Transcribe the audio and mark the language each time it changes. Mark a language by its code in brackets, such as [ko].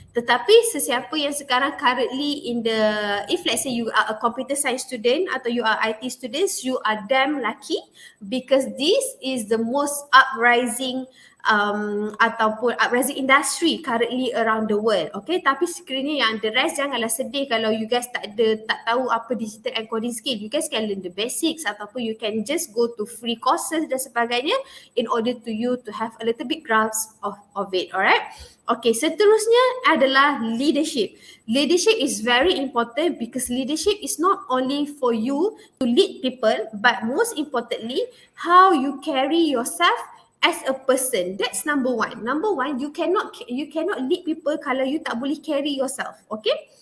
[ms] Tetapi sesiapa yang sekarang [en] currently in the, if let's say you are a computer science student atau you are IT students, you are damn lucky because this is the most uprising ataupun uprising industry currently around the world. [ms] Okay, tapi sekiranya yang the rest janganlah sedih kalau you guys tak tahu apa [en] digital and coding skill. You guys can learn the basics ataupun you can just go to free courses [ms] dan sebagainya [en] in order to you to have a little bit grasp of it. Alright. [ms] Okay, seterusnya adalah leadership. [en] Leadership is very important because leadership is not only for you to lead people, but most importantly, how you carry yourself as a person. That's number one. Number one, you cannot lead people [ms] kalau you tak boleh [en] carry yourself. Okay.